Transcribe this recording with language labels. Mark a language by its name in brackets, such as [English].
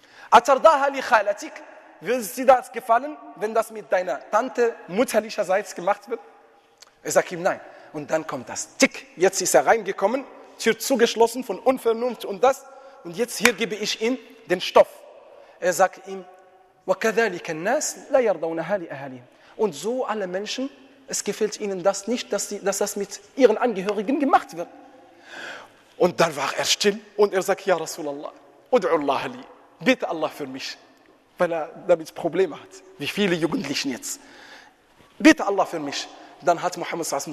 [Arabic] Atardaha li khalatik, [German] würde es dir das gefallen, wenn das mit deiner Tante mutterlicherseits gemacht wird? Er sagt ihm, nein. Und dann kommt das, tick, jetzt ist er reingekommen, Tür zugeschlossen von Unvernunft und das. Und jetzt hier gebe ich ihm den Stoff. Er sagt ihm, [Arabic] وَكَذَلِكَ النَّاسِ لَا يَرْضَوْنَ هَا لِأَهَلِهِمْ. [German] Und so alle Menschen, es gefällt ihnen das nicht, dass das mit ihren Angehörigen gemacht wird. Und dann war er still und er sagt, ja Rasulallah, [Arabic] ud'u Allah li, [German] bitte Allah für mich, weil er damit Probleme hat, wie viele Jugendlichen jetzt. Bitte Allah für mich. Dann hat Muhammad s.a.w.